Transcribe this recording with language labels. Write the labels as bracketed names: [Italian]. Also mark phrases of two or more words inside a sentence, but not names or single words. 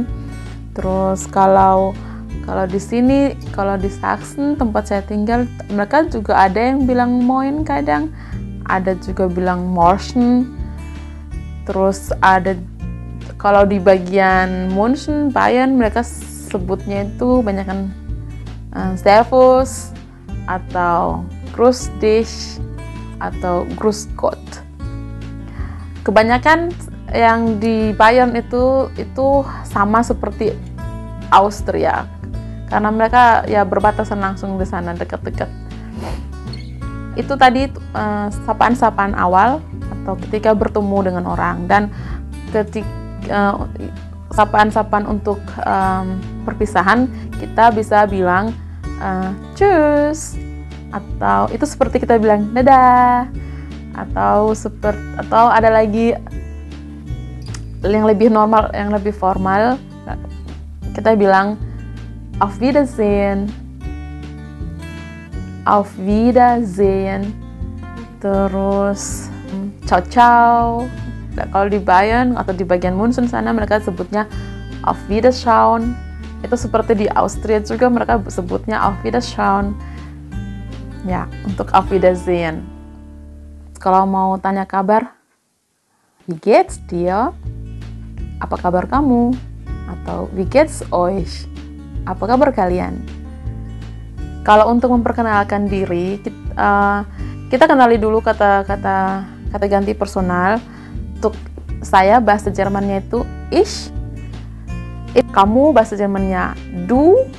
[Indonesian] Terus kalau di sini, kalau di Sachsen tempat saya tinggal, mereka juga ada yang bilang moin kadang. Ada juga bilang morgen. Terus ada kalau di bagian München, Bayern, mereka sebutnya itu banyakkan servus atau [German] grüß dich [Indonesian] atau [German] grüß Gott. [Indonesian] Kebanyakan yang di Bayern itu sama seperti Austria, karena mereka ya berbatasan langsung di sana, dekat-dekat. Itu tadi sapaan-sapaan awal atau ketika bertemu dengan orang, dan ketika sapaan-sapaan untuk perpisahan kita bisa bilang tschüss, atau itu seperti kita bilang dadah, atau ada lagi yang lebih normal, yang lebih formal, kita bilang [German] auf Wiedersehen, [Indonesian] terus [Italian] ciao ciao. [Indonesian] Kalau di Bayern atau di bagian München sana mereka sebutnya [German] auf Wiederschauen. [Indonesian] Itu seperti di Austria juga mereka sebutnya [German] auf Wiederschauen. [Indonesian] Ya, untuk [German] Auf Wiedersehen. [Indonesian] Kalau mau tanya kabar, [German] wie geht's dir? [Indonesian] Apa kabar kamu? Atau [German] wie geht's euch? [Indonesian] Apa kabar kalian? Kalau untuk memperkenalkan diri, kita kenali dulu kata ganti personal. Untuk saya bahasa Jermannya itu ich. Kamu bahasa Jermannya du.